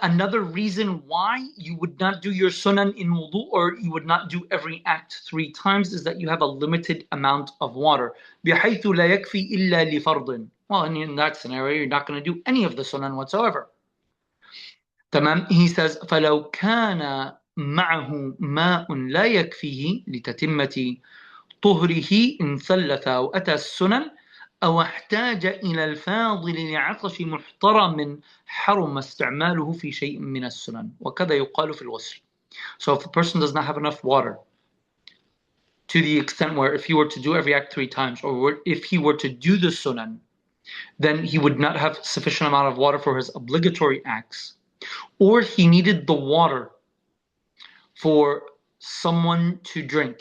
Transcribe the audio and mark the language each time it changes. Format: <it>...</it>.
<en>Another reason why you would not do your sunan in wudu or you would not do every act 3 times is that you have a limited amount of water.</en> <ar>بحيث لا يكفي إلا لفرض.</ar> <en>Well, in that scenario, you're not going to do any of the sunan whatsoever.</en> <ar>تمام.</ar> <en>He says,</en> <ar>فلو كان معه ماء لا يكفيه لتتمة طهره إن ثلث أو أتى السنن أو احتاج إلى الفاضل لعطش محترم حرم استعماله في شيء من السنن وكذا يقال في الغسل.</ar> <en>So if a person does not have enough water to the extent where if he were to do every act 3 times or if he were to do the sunan, then he would not have sufficient amount of water for his obligatory acts, or he needed the water for someone to drink.</en>